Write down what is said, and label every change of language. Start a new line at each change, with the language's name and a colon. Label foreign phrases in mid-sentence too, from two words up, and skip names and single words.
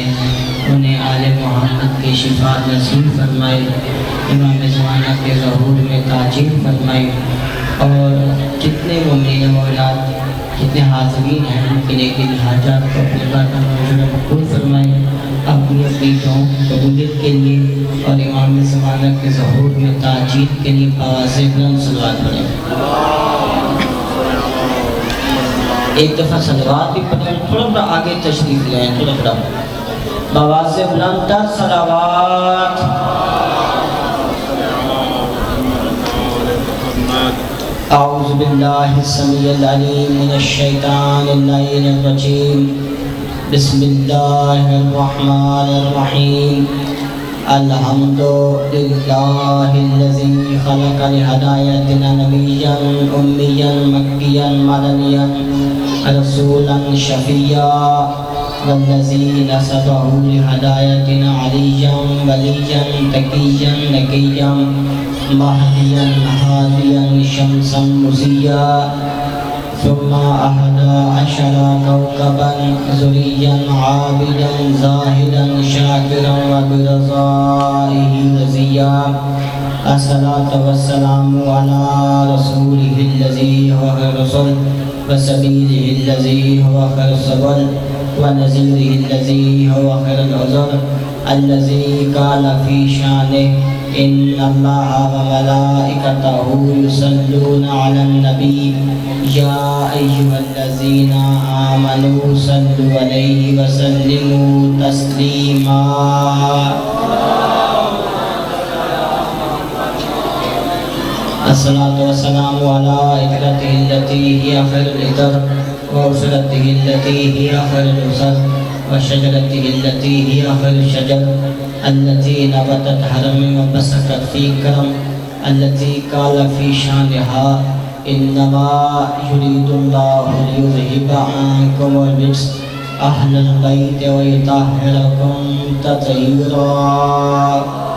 Urdu: انہیں آل محمد کی شفاعت نصیب فرمائے، امام زمانہ کے ظہور میں تاجیل فرمائے، اور جتنے مومنین و اولاد جتنے حاضرین ہیں ان کے نیکی حاجات کو اپنے بارگاہ میں مقبول فرمائے، اپنی اپنی دعاؤں قبولیت کے لیے اور امام زمانہ کے ظہور میں تاجیل کے لیے آواز بلند صلوات پڑھیں۔ ایک دفعہ صلوات بھی پڑھیں، تھوڑا بڑا آگے تشریف لیں، تھوڑا بڑا بآواز بلند تر صلوات۔
Arabic: اعوذ باللہ السمیع العلیم من الشیطان اللعین الرجیم، بسم اللہ الرحمن الرحیم، الحمد للہ الذی خلق لہدایتنا نبیا امیا مکیا مدنیا رسولا شفیا والذی نسبہ لہدایتنا علیا ولیا تقیا نقیا مہدیا ہادیا شمسا مضیا ثم احدا عشر کوكبا ذریا عابدا زاہدا شاکرا وبرضائہ رضیا الصلاة والسلام علی رسولہ الذی هو الرسول وسبیلہ الذی هو خیر السبل ونذیرہ الذی هو خیر العذر الذی قال فی شانہ ان اللہ وملائکتہ یصلون علی النبی یا ایہا الذین آمنوا صلوا علیہ وسلموا تسلیما۔ الصلاة والسلام علی اقرتہ التي ہی خیر العطر وعصرتہ التي ہی خیر العصر وشجرته التي هي خير الشجر التي نبتت حرم وبسكت في كرم التي قال في شانها إنما يريد الله ليذهب عنكم الرجس أهل البيت ويطهركم تطهيرا۔